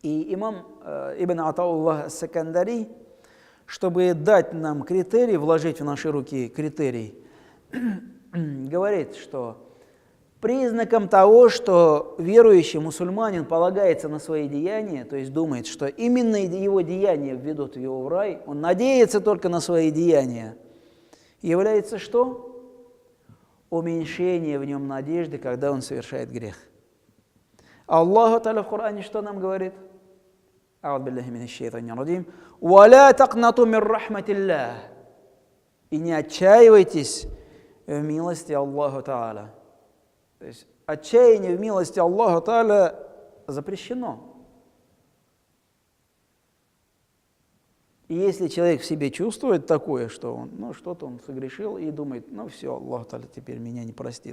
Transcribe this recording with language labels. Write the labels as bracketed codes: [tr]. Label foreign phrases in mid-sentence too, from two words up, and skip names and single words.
[ru] И имам Ибн Атауллах ас-Сакандари, чтобы дать нам критерий, вложить в наши руки критерий, говорит, что признаком того, что верующий мусульманин полагается на свои деяния, то есть думает, что именно его деяния введут его в рай, он надеется только на свои деяния, является что? Уменьшение в нем надежды, когда он совершает грех. Аллаху Та'аля в Коране что нам говорит? [ar] أعوذ بالله من الشيطان الرجيم. «ولا تقنطوا من رحمة الله». [ru] И не отчаивайтесь в милости Аллаху Та'аля. То есть отчаяние в милости Аллаха Та'аля запрещено. И если человек в себе чувствует такое, что он, что-то он согрешил и думает, все, Аллах Та'аля теперь меня не простит.